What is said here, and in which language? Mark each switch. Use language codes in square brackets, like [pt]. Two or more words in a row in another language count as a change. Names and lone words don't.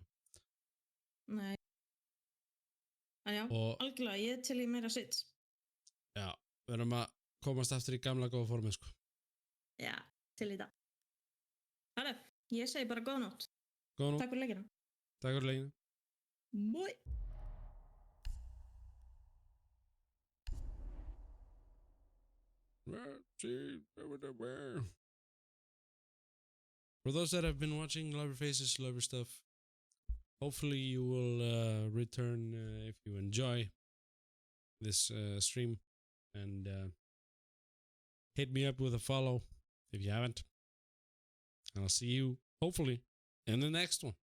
[is] Nei. En já, algjörlega, ég til í meira sitt. Já, við erum að komast aftur í gamla góða formið, sko. Já, til í það. Herru, ég segi bara góða nótt. Góða nótt. Takk fyrir leikina. Takk fyrir leikina. [en] Bye. For those that have been watching Love Your Faces, Love Your Stuff, hopefully you will return if you enjoy this stream, and hit me up with a follow if you haven't, and I'll see you hopefully in the next one.